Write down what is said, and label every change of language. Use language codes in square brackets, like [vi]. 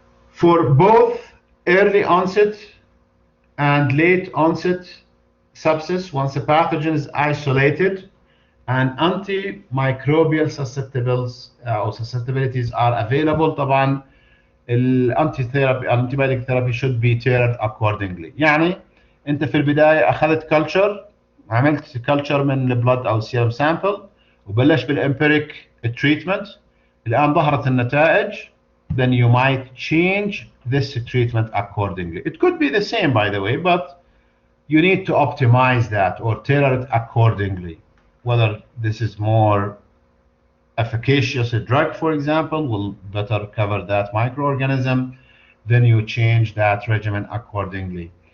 [en] For both early onset and late onset sepsis, once a pathogen is isolated and antimicrobial susceptibilities are available, [ar] طبعا [en] antibiotic therapy should be tailored accordingly. [ar] يعني انت في البداية اخذت كلتشر، عملت كلتشر من البلد او السيرم سامبل وبلش بالامبيريك تريتمنت، الان ظهرت النتائج، [en] then you might change this treatment accordingly. It could be the same, by the way, but you need to optimize that or tailor it accordingly, whether this is more efficacious drug, for example, will better cover that microorganism, then you change that regimen accordingly.